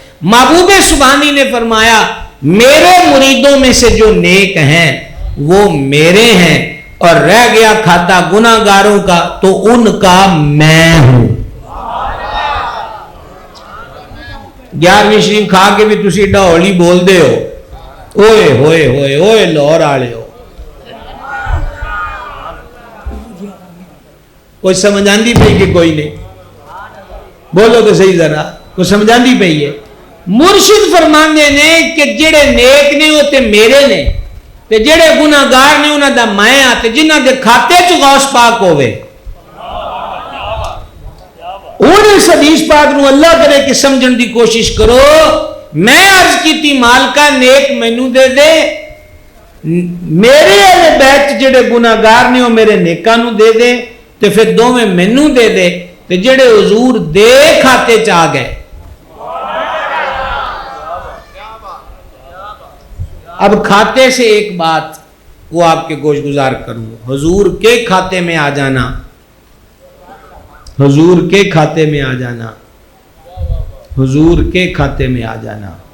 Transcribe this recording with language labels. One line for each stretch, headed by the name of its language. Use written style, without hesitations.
Urdu: محبوب سبحانی نے فرمایا میرے مریدوں میں سے جو نیک ہیں وہ میرے ہیں، اور رہ گیا کھاتا گناہگاروں کا تو ان کا میں ہوں.
Punjabi: 11ویں شریف کھا کے بھی تسی ڈھولی بول دے ہو، اوئے ہوئے ہوئے اوئے لاہور والے ہو. کوئی سمجھ آندی پئی کہ کوئی نہیں؟ بولو تو صحیح ذرا، کوئی سمجھ آندی پئی ہے؟ مرشد فرماندے نے کہ جڑے نیک نے وہ تے میرے نے، تے جڑے گناہگار نے انہاں دا میں آ، تے جنہاں دے کھاتے چ غوث پاک ہوے. اور اس حدیث پاک نو اللہ کرے کہ سمجھن دی کوشش کرو. میں عرض کیتی مالکا نیک مینوں دے دے، میرے اہل بیت جڑے گناہگار نے وہ میرے نیکاں نو دے دے، تے پھر دوویں مینوں دے دے، تے جڑے حضور دے کھاتے چ آ گئے.
Urdu: اب کھاتے سے ایک بات وہ آپ کے گوش گزار کروں، حضور کے کھاتے میں آ جانا، حضور کے کھاتے میں آ جانا، حضور کے کھاتے میں آ جانا.